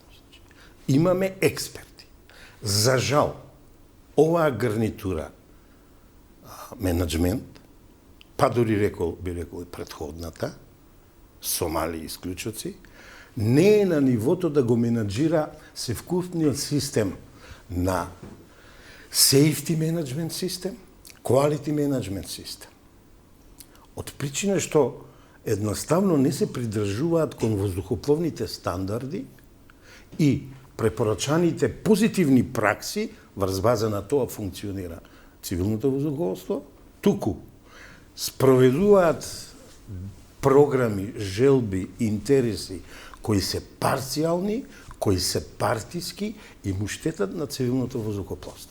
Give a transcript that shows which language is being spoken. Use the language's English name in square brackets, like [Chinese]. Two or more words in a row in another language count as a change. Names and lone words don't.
[Macedonian] Имаме експерти. За жал, оваа гарнитура менеджмент, па дури би рекол и претходната, Сомали исклучоци, не е на нивото да го менеджира севкупниот систем на [English] safety management [Macedonian] систем, [English] quality management [Macedonian] систем. Од причина што едноставно не се придржуваат кон воздухопловните стандарди и препорачаните позитивни пракси врз база на тоа функционира цивилното воздухопловство, туку спроведуваат програми, желби, интереси кои се парцијални, кои се партиски и му штетат на цивилното воздухопловство.